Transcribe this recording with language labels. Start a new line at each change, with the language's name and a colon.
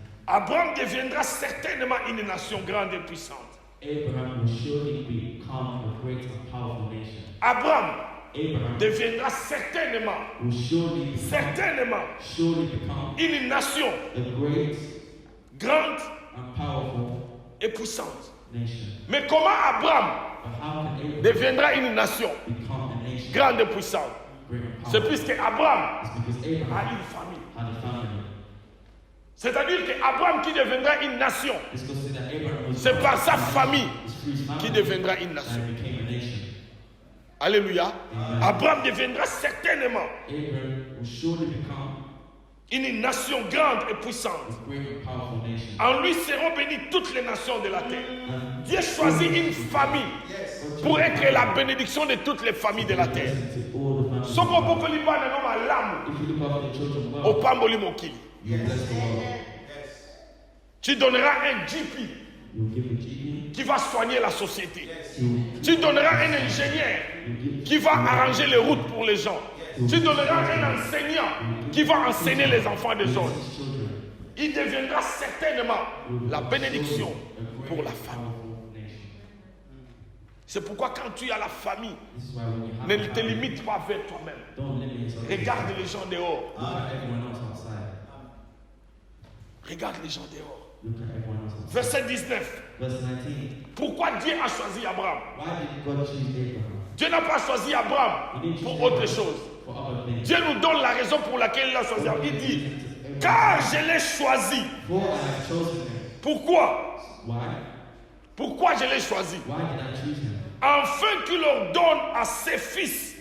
French: Abraham deviendra certainement une nation grande et puissante.
English: Abraham will surely become a great and powerful nation.
French: Abraham
English: Abraham
French: deviendra certainement
English: will surely become
French: une nation
English: a great
French: grande
English: and powerful
French: et puissante.
English: nation.
French: Mais comment Abraham
English: But how can Abraham
French: deviendra une nation
English: become a nation
French: grande et puissante?
English: great and
French: C'est
English: powerful?
French: puisque Abraham
English: It's because
French: a
English: Abraham
French: une famille.
English: had a family.
French: C'est-à-dire que Abraham qui deviendra une nation,
English: It's because that Abraham was
French: c'est par sa famille
English: it's through his family
French: qui deviendra une
English: that
French: nation.
English: he became a nation.
French: Alléluia.
English: Amen.
French: Abraham deviendra certainement
English: Abraham will surely become
French: une nation grande et puissante.
English: a great and powerful nation.
French: En lui seront bénies toutes les nations de la terre.
English: And
French: Dieu choisit une famille pour être la bénédiction de toutes les familles de la terre.
English: to all the families.
Lingala: Soko pokoli bana no malamu,
English: If you look after the children well,
Lingala: opamboli mokili.
English: you bless the world.
French: Tu donneras un GP
English: You will give a GP.
French: qui va soigner la société.
English: You
French: Tu donneras un ingénieur
English: give
French: qui va arranger les routes pour les gens. Tu donneras un enseignant qui va enseigner les enfants des autres.
English: his children
French: Il deviendra certainement la bénédiction
English: a
French: pour
English: great
French: la
English: and
French: famille.
English: powerful nation.
French: C'est pourquoi quand tu as la famille,
English: This is why when you have
French: ne
English: a
French: te
English: family,
French: limite pas vers toi-même.
English: don't limit yourself.
French: Regarde les gens dehors.
English: Look at everyone else outside.
French: Regarde les gens dehors.
English: Look at everyone else outside.
French: Verset 19.
English: Verse 19.
French: Pourquoi Dieu a choisi Abraham?
English: Why did God choose Abraham?
French: Dieu n'a pas choisi Abraham pour autre chose.
English: For other things.
French: Dieu nous donne la raison pour laquelle il a choisi Abraham. Il dit, car je l'ai choisi.
English: For I have chosen him.
French: Pourquoi?
English: Why?
French: Pourquoi je l'ai choisi?
English: Why did I choose him?
French: Afin qu'il ordonne à ses fils